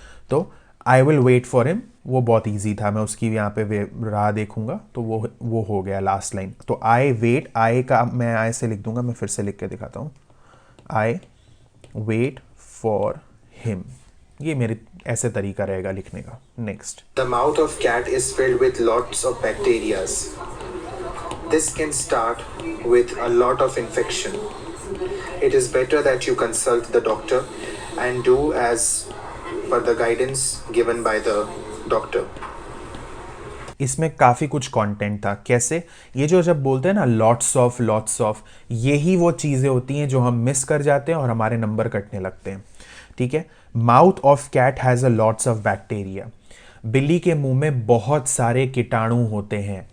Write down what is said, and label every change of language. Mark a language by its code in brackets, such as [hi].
[hi] तो [en] I will wait for him, [hi] वो बहुत ईजी था, मैं उसकी यहाँ पे राह देखूंगा, तो वो हो गया लास्ट लाइन। तो आई वेट, आई का मैं आई से लिख दूंगा, मैं फिर से लिख के दिखाता हूँ, [en] I wait for him. [hi] ये मेरे ऐसे तरीका रहेगा लिखने का। [en] Next, The mouth of cat is filled with lots of bacteria. This can start with a lot of infection. It is better that you consult the doctor and do as per the guidance given by the doctor. [hi] इसमें काफ़ी कुछ content था। कैसे? ये जो जब बोलते हैं ना लॉट्स ऑफ, यही वो चीज़ें होती हैं जो हम मिस कर जाते हैं और हमारे नंबर कटने लगते हैं, ठीक है। [en] mouth of cat has a lots of bacteria, [hi] बिल्ली के मुंह में बहुत सारे कीटाणु होते हैं।